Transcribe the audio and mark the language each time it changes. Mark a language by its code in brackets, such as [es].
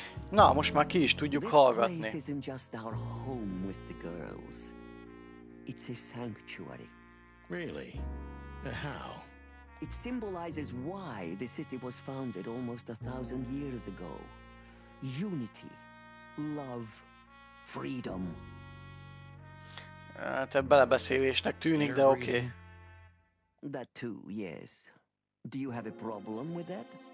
[hu] Na, most már ki is tudjuk hallgatni. [en] This place isn't just our home with the girls. It's a sanctuary. Really? How? It symbolizes why the city was founded almost 1,000 years ago. Unity, love, freedom. [hu] Hát belebeszélésnek tűnik, de oké. [en] That too, yes. Do you have a problem with that?